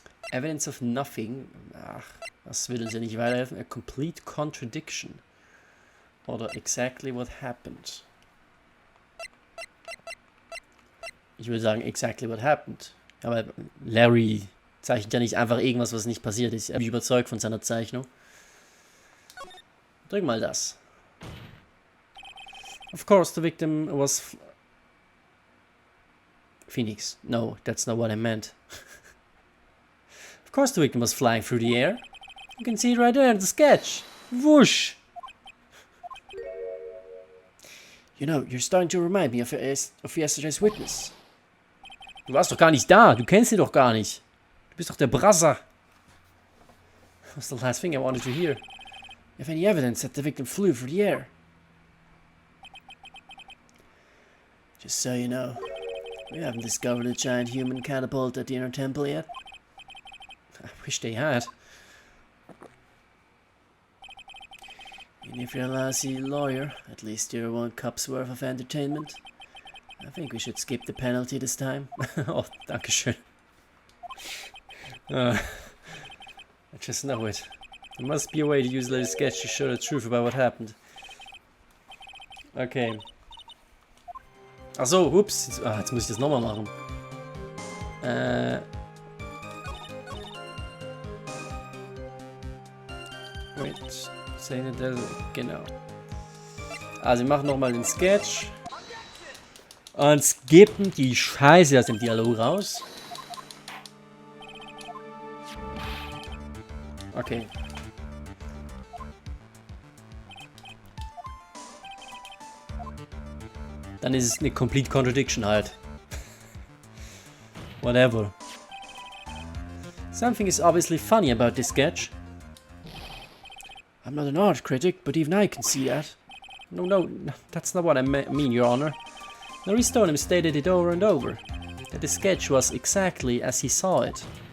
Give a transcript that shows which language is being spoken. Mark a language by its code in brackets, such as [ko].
[en] Evidence of nothing. [de] Ach, das will uns ja nicht weiterhelfen. [en] A complete contradiction. Oder exactly what happened. [de] Ich würde sagen, [en] exactly what happened. [de] Aber Larry zeichnet ja nicht einfach irgendwas, was nicht passiert ist. Er ist überzeugt von seiner Zeichnung. Drück mal das. [en] Of course, the victim was... Phoenix. No, that's not what I meant. Of course the victim was flying through the air. You can see it right there in the sketch. Whoosh! You know, you're starting to remind me of yesterday's witness. [de] Du warst doch gar nicht da. Du kennst ihn doch gar nicht. Du bist doch der Brasser. [en] That's the last thing I wanted to hear. You have any evidence that the victim flew through the air? Just so you know, we haven't discovered a giant human catapult at the inner temple yet. I wish they had. And if you're a lousy lawyer, at least you're 1 cup's worth of entertainment. I think we should skip the penalty this time. Oh, [de] dankeschön. [en] I just know it. There must be a way to use the sketch to show the truth about what happened. [de] Okay. Achso, ups. Jetzt muss ich das nochmal machen. Wait. Genau. Also wir machen nochmal den Sketch. Und skippen die Scheiße aus dem Dialog raus. Okay. Dann ist es eine [en] complete contradiction [de] halt. [en] Whatever. Something is obviously funny about this sketch. I'm not an art critic, but even I can see that. No, that's not what I mean, Your Honor. Maurice Stoneham stated it over and over, that the sketch was exactly as he saw it.